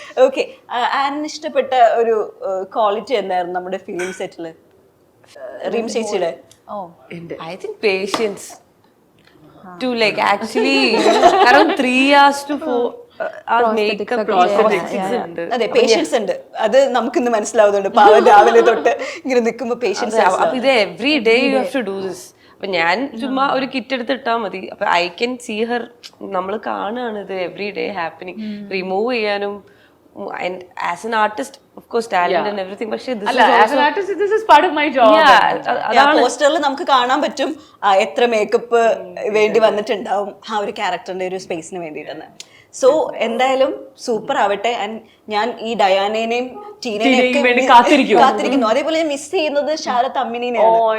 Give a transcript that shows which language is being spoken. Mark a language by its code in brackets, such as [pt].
[ml] Okay, ആനിന് ഇഷ്ടപ്പെട്ട ഒരു quality എന്തായിരുന്നു നമ്മുടെ ഫിലിം സെറ്റില് റീം ചേച്ചിയുടെ? [en] I think patience to like actually around 3 hours to 4 hours makeup prosthetics [ml] ഉണ്ട്. അതെ, പേഷ്യൻസ് ഉണ്ട്, അത് നമുക്കിന്ന് മനസ്സിലാവുന്നുണ്ട്. പാവം രാവിലെ തൊട്ട് ഇങ്ങനെ നിൽക്കുമ്പോ പേഷ്യൻസ്. അപ്പൊ ഇത് [en] Every day you have to do this. [ml] അപ്പൊ ഞാൻ ചുമ്മാ ഒരു കിറ്റ് എടുത്ത് ഇട്ടാ മതി, അപ്പൊ [en] I can see her. [ml] നമ്മൾ കാണുകയാണ് ഇത് [en] Every day happening. [ml] റിമൂവ് ചെയ്യാനും [en] and as an artist of course talent and everything, [ml] പക്ഷേ [en] this is as an artist this is part of my job. [ml] പോസ്റ്ററിൽ നമുക്ക് കാണാൻ പറ്റും എത്ര മേക്കപ്പ് വേണ്ടി വന്നിട്ടുണ്ടാവും ആ ഒരു ക്യാരക്ടറിന്റെ ഒരു സ്പേസിന് വേണ്ടിയിട്ടെന്ന്. സോ എന്തായാലും സൂപ്പർ ആവട്ടെ. ആൻഡ് ഞാൻ ഈ ഡയാനേനെയും ടീനേനെയും വേണ്ടി കാത്തിരിക്കുന്നു. അതേപോലെ ഞാൻ മിസ് ചെയ്യുന്നത് ശാരദ് അമ്മിനെയാണ്.